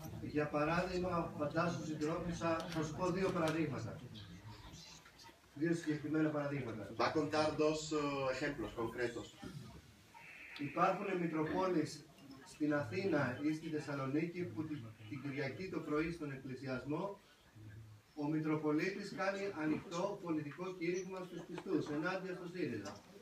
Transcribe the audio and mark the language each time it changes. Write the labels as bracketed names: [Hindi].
[Greek] Για παράδειγμα, φαντάσου συντρόφισσα, θα σου πω δύο παραδείγματα. Δύο συγκεκριμένα παραδείγματα. [Spanish] Va a contar dos ejemplos concretos. [Greek] Υπάρχουν μητροπόλεις στην Αθήνα ή στη Θεσσαλονίκη που την Κυριακή το πρωί στον εκκλησιασμό ο Μητροπολίτης κάνει ανοιχτό πολιτικό κήρυγμα στους πιστούς ενάντια στο ΣΥΡΙΖΑ.